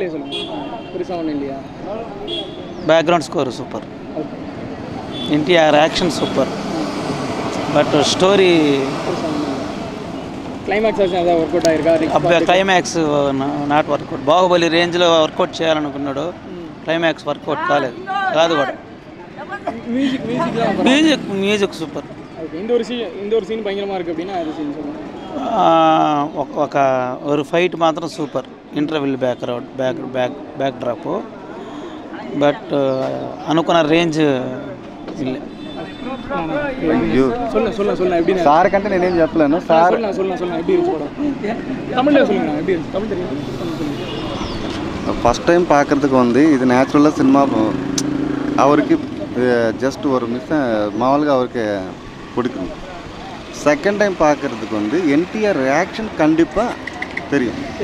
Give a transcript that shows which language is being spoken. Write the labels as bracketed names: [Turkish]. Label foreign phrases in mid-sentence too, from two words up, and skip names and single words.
[English] background score super, [Telugu] ఎన్టీఆర్ [English] action super, but story [Telugu] క్లైమాక్స్ అదే వర్కౌట్ అయ్యారు అబ్బాయి [English] climax not workout. [Telugu] బాహుబలి రేంజ్లో వర్కౌట్ చేయాలనుకున్నాడు, క్లైమాక్స్ వర్కౌట్ కాదు కూడా. [English] music super. indoor scene [Tamil] భయంకరமாக இருக்கு அப்படினா அது சீன் சொல்லுங்க. [Telugu] ఒక ఫైట్ మాత్రం సూపర్. [English] interval back drop, but [Telugu] అనుకున్న రేంజ్ இல்லை. [Tamil] சொல்லுங்க எப்படி [Telugu] సార్ కంటే నేనేం చెప్పలేను. సార్ [Tamil] சொல்லுங்க எப்படி இருக்கு படம்? தமிழ்ல சொல்லுங்க எப்படி இருக்கு? தமிழ் தெரியும். [English] first time [Tamil] பார்க்குறதுக்கு வந்து இது நேச்சுரலாக சினிமா அவருக்கு ஜஸ்ட் ஒரு மாமூலுగా அவருக்கு பிடிக்கும். [English] second time [Tamil] பார்க்குறதுக்கு வந்து என்டிஆர் ரியாக்ஷன் கண்டிப்பாக தெரியும்.